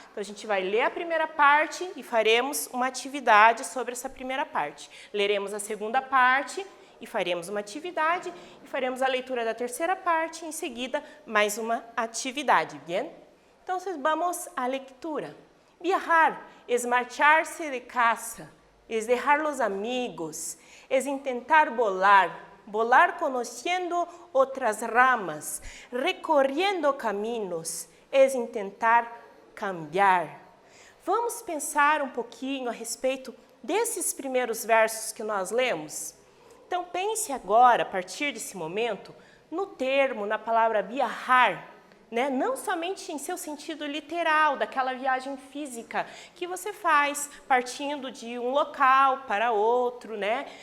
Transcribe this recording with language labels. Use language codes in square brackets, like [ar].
[pt] Então, a gente vai ler a primeira parte e faremos uma atividade sobre essa primeira parte. Leremos a segunda parte e faremos uma atividade e faremos a leitura da terceira parte e, em seguida, mais uma atividade, bien? Então, vamos à leitura. [es] Viajar es marcharse de casa, es dejar los amigos, es intentar volar, volar conociendo otras ramas, recorriendo caminos, es intentar cambiar. [pt] Vamos pensar um pouquinho a respeito desses primeiros versos que nós lemos? Então pense agora, a partir desse momento, no termo, na palavra viajar, né? Não somente em seu sentido literal, daquela viagem física que você faz partindo de um local para outro, né?